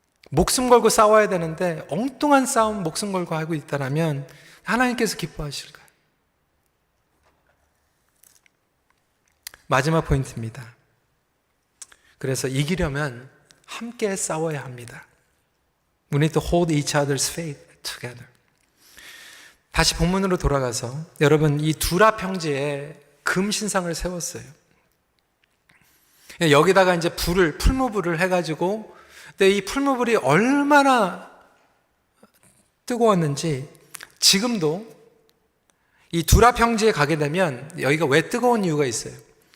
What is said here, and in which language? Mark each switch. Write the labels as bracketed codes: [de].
[ko] 목숨 걸고 싸워야 되는데 엉뚱한 싸움 목숨 걸고 하고 있다면 하나님께서 기뻐하실까요? 마지막 포인트입니다. 그래서 이기려면 함께 싸워야 합니다. [en] We need to hold each other's faith together. [ko] 다시 본문으로 돌아가서 여러분, 이 두라 평지에 금 신상을 세웠어요. 여기다가 이제 풀무불을 해가지고, 근데 이 풀무불이 얼마나 뜨거웠는지 지금도 이 두라 평지에 가게 되면 여기가 왜 뜨거운 이유가 있어요.